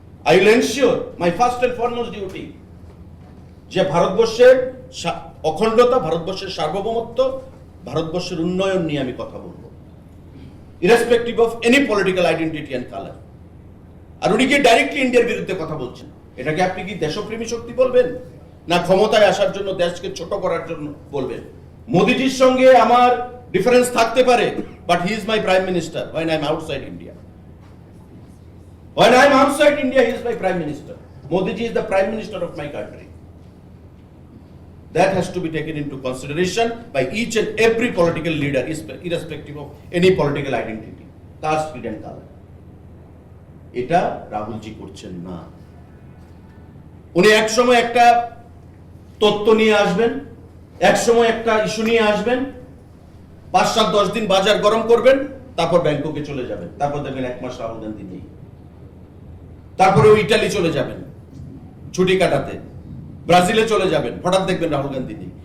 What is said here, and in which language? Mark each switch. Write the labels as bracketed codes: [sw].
[en] I will ensure my first and foremost duty [bn] যে ভারতবর্ষের অখণ্ডতা, ভারতবর্ষের সার্বভৌমত্ব, ভারতবর্ষের উন্নয়ন নিয়ে আমি কথা বলবো, [en] Irrespective of any political identity and colour. [bn] আর উনি কি ডাইরেক্টলি ইন্ডিয়ার বিরুদ্ধে কথা বলছেন, এটাকে আপনি কি দেশপ্রেমী শক্তি বলবেন, না ক্ষমতায় আসার জন্য, দেশকে ছোট করার জন্য বলবেন? মোদিজির সঙ্গে আমার ডিফারেন্স থাকতে পারে, [en] But he is my prime minister when I am outside India. When I am outside India, he is my prime minister. Modi ji is the prime minister of my country. That has to be taken into consideration by each and every political leader, irrespective of any political identity, caste, creed and color. [bn] এটা রাহুলজি করছেন না। উনি এক সময় একটা তত্ত্ব নিয়ে আসবেন, এক সময় একটা ইস্যু নিয়ে আসবেন, 5-7-10 দিন বাজার গরম করবেন, তারপর ব্যাংককে চলে যাবেন, তারপর দেখবেন 1 মাস রাহুল গান্ধী নেই। তারপরে ইটালি চলে যাবেন ছুটি কাটাতে, ব্রাজিলে চলে যাবেন, হঠাৎ দেখবেন রাহুল গান্ধী নেই।